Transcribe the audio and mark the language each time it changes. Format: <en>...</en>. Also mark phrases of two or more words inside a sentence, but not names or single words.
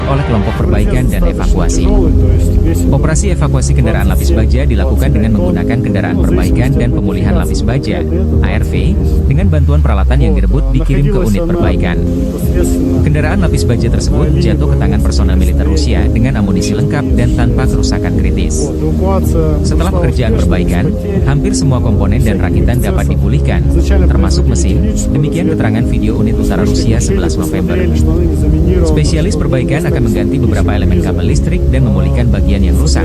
<id>kelompok perbaikan dan</id> <ru>достаточно</ru> <id>evakuasi.</id> <ru>тяжелый, то есть весит он</ru> <id>Operasi evakuasi kendaraan lapis baja dilakukan dengan menggunakan kendaraan perbaikan dan pemulihan lapis baja (ARV) dengan bantuan peralatan yang direbut dikirim ke unit perbaikan.</id> <ru>непосредственно</ru> <id>Kendaraan lapis baja tersebut jatuh ke tangan personel militer Rusia dengan amunisi lengkap dan tanpa kerusakan kritis.</id> <ru>эвакуация.</ru> <id>Setelah</id> <ru>прошла</ru> <id>pekerjaan</id> <ru>успешно,</ru> <id>perbaikan,</id> <ru>без потерь.</ru> <id>hampir semua komponen dan rakitan dapat dipulihkan, termasuk mesin. Demikian keterangan video unit utara Rusia 11 November. Spesialis perbaikan akan mengganti beberapa elemen kabel listrik dan memulihkan bagian yang rusak.</id>